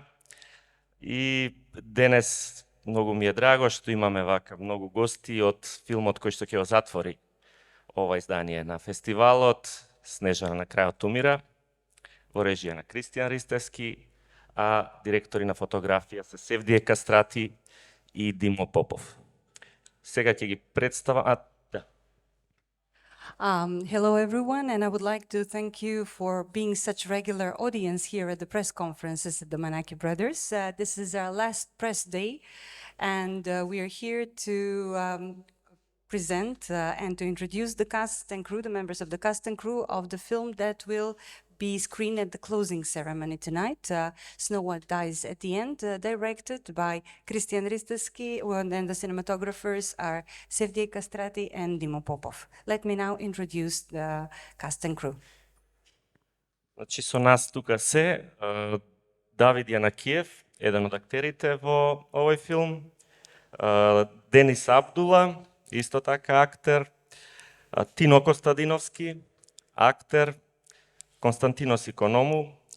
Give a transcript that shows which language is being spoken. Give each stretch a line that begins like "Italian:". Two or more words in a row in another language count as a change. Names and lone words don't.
Macedonian: И денес многу ми е драго што имаме вака многу гости од филмот кој што ќе го затвори ова издание на фестивалот, Снежана на крајот умира, во режија на Кристијан Ристевски, а директори на фотографија се Севдие Кастрати и Димо Попов. Сега ќе ги представам...
English: Hello everyone, and I would like to thank you for being such regular audience here at the press conferences at the Manaki Brothers. This is our last press day, and we are here to present and to introduce the cast and crew, the members of the cast and crew of the film that will be screened at the closing ceremony tonight. Snow White Dies at the End, directed by Christian Risteski, and the cinematographers are Sevdij Kastrati and Dimo Popov. Let me now introduce the cast and crew.
Macedonian: Значи, со нас тука се Давид Јанакиев, еден од актерите во овој филм, Денис Абдула, исто така актер, Тино Костадиновски, актер, Константинос Иконому,